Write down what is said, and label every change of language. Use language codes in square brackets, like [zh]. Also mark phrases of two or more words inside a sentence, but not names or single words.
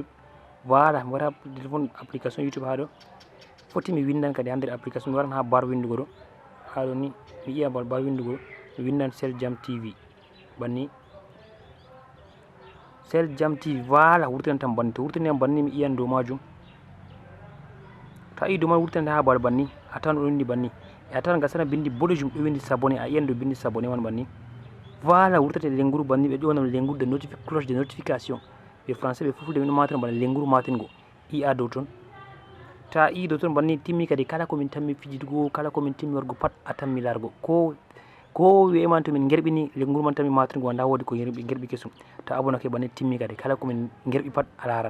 [ff] Voilà mi wara [fr] téléphone application [ff] YouTube haɗo foti mi windan kadi ha nder application mi waran ha bar windugo ɗo haɗo ni mi yiya bar windugo mi windan Seljam TV banni Seljam TV. Voilà wurtinan tan banni, to wurtini banni mi iyan dow majum, to a yi dow man wurtinande ha bar banni a tawan ɗo windi banni e a tawan gasana bindi boɗejum ɗo windi sabone, a iyan dow bindi sabone man banni. Voilà wurtate lenguru banni ɓe ƴonam lenguru [fr] de cloche de notification [ff] ɓe français ɓe fulfulde min matina bana lenguru matingo iya dow ton. Ta i dow ton banni timmi kadi kala komin tammi fijidugo, kala komin timmi wargo pat a tammi largo ko wi'eman to min gerɓini lenguru man tammi matingo nda wodi ko gerɓi kesum, ta abonake banni timmi kadi kala komin gerɓi pat a laran.